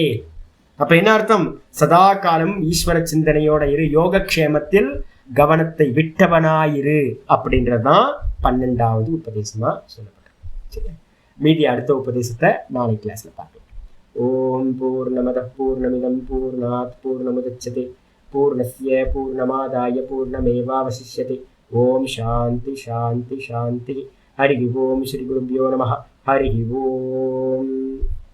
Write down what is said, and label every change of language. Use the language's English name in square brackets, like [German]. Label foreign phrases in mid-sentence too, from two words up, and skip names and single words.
[Tamil] அப்ப என்ன அர்த்தம்? சதா காலம் ஈஸ்வர சிந்தனையோட இரு, யோகக்ஷேமத்தில் கவனத்தை விட்டவனாயிரு அப்படின்றதான் 12வது உபதேசமா சொல்லப்பட்டிருக்கு. மீதி அடுத்த உபதேசத்தை நாளை கிளாஸ்ல பார்க்கலாம். [Sanskrit] ओम् पूर्णमदः पूर्णमिदं पूर्णात् पूर्णमुदच्यते पूर्णस्य पूर्णमादाय पूर्णमेवावशिष्यते. ओम् शान्तिः शान्तिः शान्तिः। हरि ओम्. श्री गुरुभ्यो नमः। हरि ओम्.